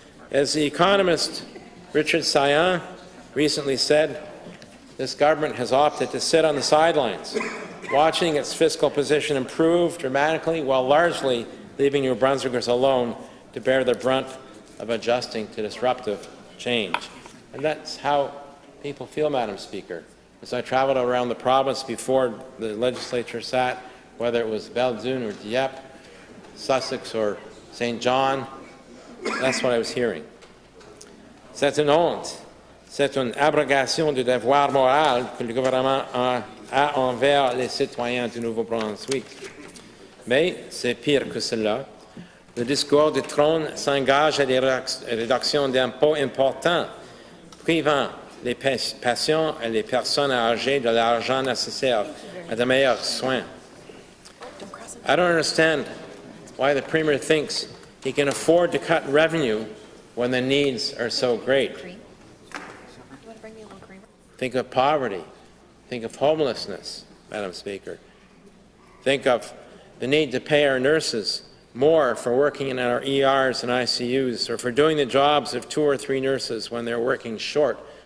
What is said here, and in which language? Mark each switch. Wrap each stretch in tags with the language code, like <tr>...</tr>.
<en>As the economist Richard Saillant recently said, this government has opted to sit on the sidelines, watching its fiscal position improve dramatically while largely leaving New Brunswickers alone to bear the brunt of adjusting to disruptive change. And that's how people feel, Madam Speaker. As I traveled around the province before the legislature sat, whether it was Belledune or Dieppe, Sussex or St. John, that's what I was hearing.</en> <fr>C'est une honte. C'est une abrogation du devoir moral que le gouvernement a envers les citoyens du Nouveau-Brunswick. Mais c'est pire que cela. Le discours du Trône s'engage à des réductions d'impôts importants, privant les patients et les personnes âgées de l'argent nécessaire à de meilleurs soins.</fr> <en>I don't understand why the Premier thinks he can afford to cut revenue when the needs are so great. Think of poverty. Think of homelessness, Madam Speaker. Think of the need to pay our nurses more for working in our ERs and ICUs, or for doing the jobs of 2 or 3 nurses when they're working short,</en>